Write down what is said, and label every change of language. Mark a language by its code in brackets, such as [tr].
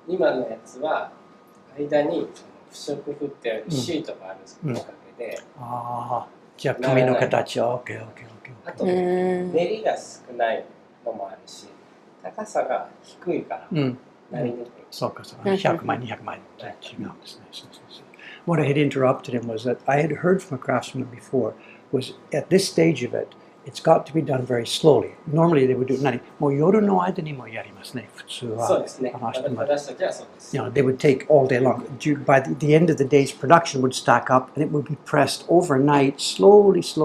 [ja] 今のやつは間に不織布ってあるシートがあるんですけど、おかげで。ああ、じゃあ紙の形は OK。あと練りが少ないのもあるし、高さが低いからなりにくい。そうか、100枚、200枚違うんですね。 [en] What I had interrupted him was that I had heard from a craftsman before was at this stage of it, it's got to be done very slowly. Normally they would do [ja] もう夜の間にもやりますね、普通は。そうですね。私たちはそうです。 [en] You know, they would take all day long. By the end of the day's production would stack up and it would be pressed overnight, slowly.